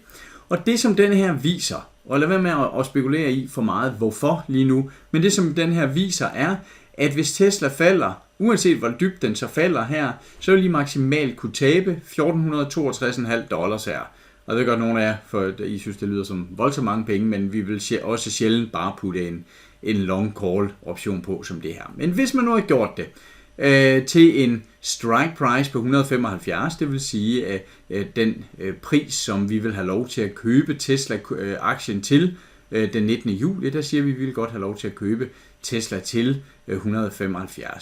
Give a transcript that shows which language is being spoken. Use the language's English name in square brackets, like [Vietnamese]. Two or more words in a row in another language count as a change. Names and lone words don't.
[Danish] Og det som den her viser, og lad være med at spekulere i for meget hvorfor lige nu, men det som den her viser er, at hvis Tesla falder, uanset hvor dybt den så falder her, så vil I maksimalt kunne tabe $1.462,5 her. Og det er godt nogle af jer, for I synes, det lyder som voldsomt mange penge, men vi vil også sjældent bare putte en [English] long call option [Danish] på som det her. Men hvis man nu har gjort det til en [English] strike price [Danish] på 175, det vil sige den pris, som vi vil have lov til at købe Tesla-aktien til den 19. juli, der siger vi, at vi vil godt have lov til at købe Tesla til 175.